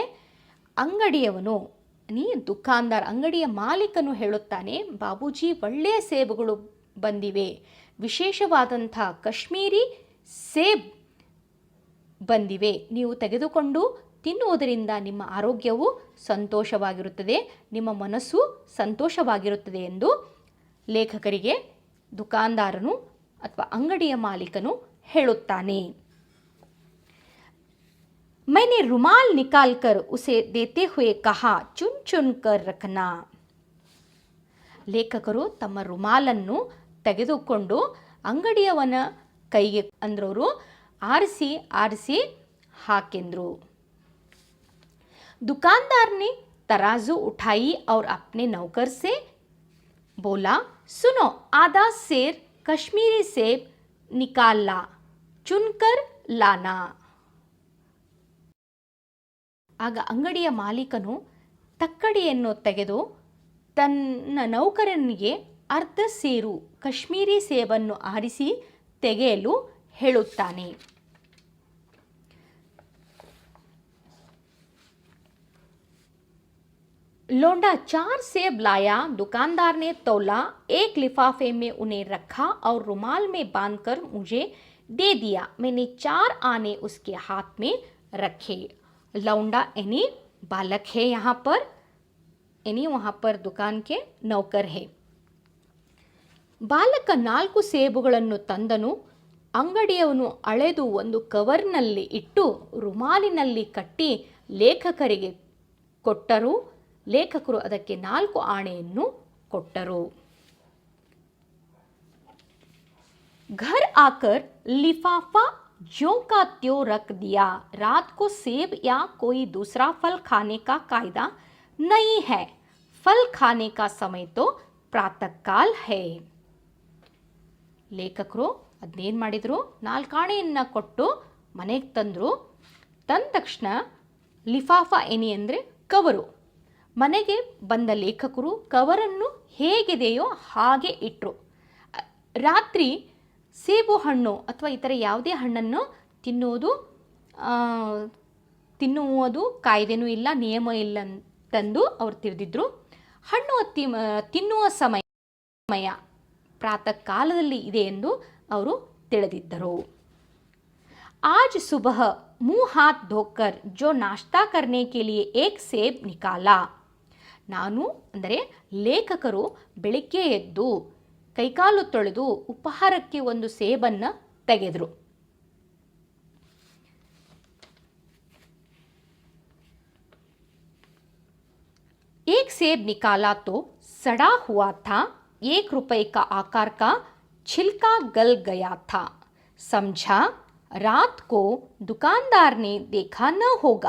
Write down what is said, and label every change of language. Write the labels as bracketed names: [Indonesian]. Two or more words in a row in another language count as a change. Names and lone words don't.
[Kannada] ಅಂಗಡಿಯವನು, ದುಕಾನ್ದಾರ್, ಅಂಗಡಿಯ ಮಾಲೀಕನು ಹೇಳುತ್ತಾನೆ, ಬಾಬೂಜಿ ಒಳ್ಳೆಯ ಸೇಬುಗಳು ಬಂದಿವೆ, ವಿಶೇಷವಾದಂಥ ಕಾಶ್ಮೀರಿ ಸೇಬ್ ಬಂದಿವೆ, ನೀವು ತೆಗೆದುಕೊಂಡು ತಿನ್ನುವುದರಿಂದ ನಿಮ್ಮ ಆರೋಗ್ಯವು ಸಂತೋಷವಾಗಿರುತ್ತದೆ, ನಿಮ್ಮ ಮನಸ್ಸು ಸಂತೋಷವಾಗಿರುತ್ತದೆ ಎಂದು ಲೇಖಕರಿಗೆ ದುಕಾನ್ದಾರನು ಅಥವಾ ಅಂಗಡಿಯ ಮಾಲೀಕನು ಹೇಳುತ್ತಾನೆ. [Hindi] मैंने रुमाल निकाल कर उसे देते हुए कहा चुन चुन कर रखना. [Kannada] ಲೇಖಕರು ತಮ್ಮ ರುಮಾಲನ್ನು ತೆಗೆದುಕೊಂಡು ಅಂಗಡಿಯವನ ಕೈಗೆ ಅಂದ್ರವರು ಆರಿಸಿ ಆರಿಸಿ ಹಾಕೆಂದ್ರು. [Hindi] दुकानदार ने तराजू उठाई और अपने नौकर से बोला सुनो आधा सेर कश्मीरी सेब निकाल ला चुनकर लाना. [Kannada] ಆಗ ಅಂಗಡಿಯ ಮಾಲೀಕನು ತಕ್ಕಡಿಯನ್ನು ತೆಗೆದು ತನ್ನ ನೌಕರನಿಗೆ ಅರ್ಧ ಸೇರು ಕಾಶ್ಮೀರಿ ಸೇಬನ್ನು ಆರಿಸಿ ತೆಗೆಯಲು ಹೇಳುತ್ತಾನೆ. [Hindi] लौंडा 4 सेब लाया. दुकानदार ने तौला, एक लिफाफे में उन्हें रखा और रुमाल में बांधकर मुझे दे दिया. मैंने 4 आने उसके हाथ में रखे. लौंडा यानी बालक है यहाँ पर, यानी वहाँ पर दुकान के नौकर है. [Kannada] ಬಾಲಕ 4 ಸೇಬುಗಳನ್ನು ತಂದನು. ಅಂಗಡಿಯವನು ಅಳೆದು ಒಂದು ಕವರ್ನಲ್ಲಿ ಇಟ್ಟು ರುಮಾಲಿನಲ್ಲಿ ಕಟ್ಟಿ ಲೇಖಕರಿಗೆ ಕೊಟ್ಟರು. ಲೇಖಕರು ಅದಕ್ಕೆ 4 ಆಣೆಯನ್ನು ಕೊಟ್ಟರು. [Hindi] घर आकर लिफाफा ज्यों का त्यों रख दिया. रात को सेब या कोई दूसरा फल खाने का कायदा नहीं है. फल खाने का समय तो प्रातः काल है. [Kannada] ಲೇಖಕರು ಅದನ್ನೇನು ಮಾಡಿದರು, 4 ಆಣೆಯನ್ನು ಕೊಟ್ಟು ಮನೆಗೆ ತಂದರು. ತಂದ ತಕ್ಷಣ ಲಿಫಾಫಾ ಏನಿ ಅಂದರೆ ಕವರು. ಮನೆಗೆ ಬಂದ ಲೇಖಕರು ಕವರನ್ನು ಹೇಗಿದೆಯೋ ಹಾಗೆ ಇಟ್ಟರು. ರಾತ್ರಿ ಸೇಬು ಹಣ್ಣು ಅಥವಾ ಇತರ ಯಾವುದೇ ಹಣ್ಣನ್ನು ತಿನ್ನುವುದು ಕಾಯ್ದೆನೂ ಇಲ್ಲ, ನಿಯಮ ಇಲ್ಲ ತಂದು ಅವರು ತಿಳಿದಿದ್ರು. ಹಣ್ಣು ತಿನ್ನುವ ಸಮಯ ಪ್ರಾತಃ ಕಾಲದಲ್ಲಿ ಇದೆ ಎಂದು ಅವರು ತಿಳಿದಿದ್ದರು. [Hindi] आज सुबह मुंह हाथ धोकर जो नाश्ता करने के लिए एक सेब निकाला. [Kannada] ನಾನು ಅಂದರೆ ಲೇಖಕರು ಬೆಳಿಗ್ಗೆ ಎದ್ದು ಕೈಕಾಲು ತೊಳೆದು ಉಪಹಾರಕ್ಕೆ ಒಂದು ಸೇಬನ್ನು ತೆಗೆದರು. [Hindi] एक सेब निकाला तो सड़ा हुआ था. 1 रुपए का आकार का छिलका गल गया था. समझा रात को दुकानदार ने देखा न होगा.